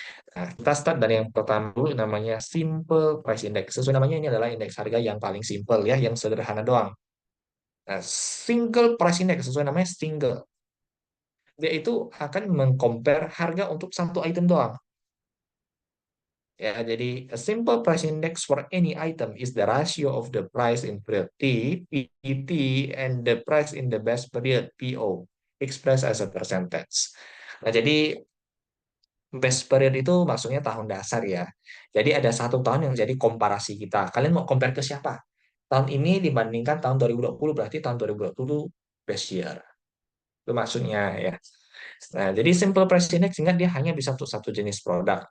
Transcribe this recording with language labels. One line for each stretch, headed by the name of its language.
Indonesian: Nah, kita start dari yang pertama dulu namanya simple price index. Sesuai namanya ini adalah indeks harga yang paling simple ya, yang sederhana doang. Nah, single price index sesuai namanya single. Dia itu akan mengcompare harga untuk satu item doang. Ya, jadi
English: a simple price index for any item is the ratio of the price in period T, PT, and the price in the best period, PO, expressed as a percentage.
Indonesian: Nah, jadi best period itu maksudnya tahun dasar ya. Jadi ada satu tahun yang jadi komparasi kita. Kalian mau compare ke siapa? Tahun ini dibandingkan tahun 2020 berarti tahun 2020 best year. Itu maksudnya ya. Nah, jadi simple price index sehingga dia hanya bisa untuk satu jenis produk.